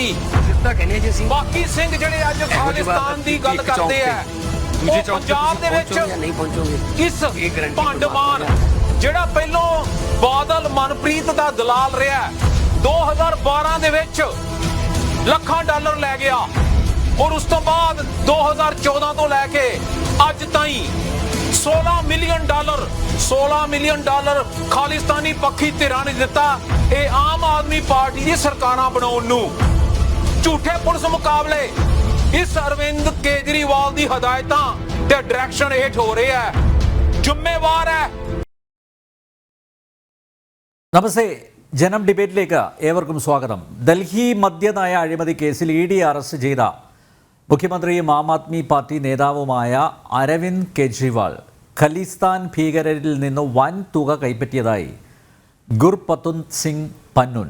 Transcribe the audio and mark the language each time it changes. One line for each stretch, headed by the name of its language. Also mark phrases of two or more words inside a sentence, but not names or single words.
Punjabi: ਬਾਕੀ ਸਿੰਘ ਜਿਹੜੇ ਅੱਜ ਖਾਲਿਸਤਾਨ ਦੀ ਗੱਲ ਕਰਦੇ ਆ, ਉਹ ਪੰਜਾਬ ਦੇ ਵਿੱਚ ਇਸ ਭੰਡਮਾਨ ਜਿਹੜਾ ਪਹਿਲੋਂ ਬਾਦਲ ਮਨਪ੍ਰੀਤ ਦਾ ਦਲਾਲ ਰਿਹਾ, 2012 ਦੇ ਵਿੱਚ ਲੱਖਾਂ ਡਾਲਰ ਲੈ ਗਿਆ, ਔਰ ਉਸ ਤੋਂ ਬਾਅਦ 2014 ਤੋਂ ਲੈ ਕੇ ਅੱਜ ਤਾਈਂ 16
English: million dollar
Punjabi: ਖਾਲਿਸਤਾਨੀ ਪੱਖੀ ਧਿਰਾਂ ਨੇ ਦਿੱਤਾ। ਇਹ ਆਮ ਆਦਮੀ ਪਾਰਟੀ ਦੀ ਸਰਕਾਰਾਂ ਬਣਾਉਣ ਨੂੰ, ਝੂਠੇ ਪੁਲਿਸ ਮੁਕਾਬਲੇ ਇਸ ਅਰਵਿੰਦ ਕੇਜਰੀਵਾਲ ਦੀ ਹਦਾਇਤਾਂ ਤੇ ਡਾਇਰੈਕਸ਼ਨ ਹੇਠ ਹੋ ਰਿਹਾ ਹੈ, ਜ਼ਿੰਮੇਵਾਰ ਹੈ।
Malayalam: നമസ്തേ, ജനം ഡിബേറ്റിലേക്ക് ഏവർക്കും സ്വാഗതം. ഡൽഹി മദ്യനയ അഴിമതി കേസിൽ ഇ ഡി അറസ്റ്റ് ചെയ്ത മുഖ്യമന്ത്രിയും ആം ആദ്മി പാർട്ടി നേതാവുമായ അരവിന്ദ് കെജ്രിവാൾ ഖലിസ്ഥാൻ ഭീകരരിൽ നിന്ന് വൻ തുക കൈപ്പറ്റിയതായി ഗുർപത്വന്ത് സിംഗ് പന്നുൻ.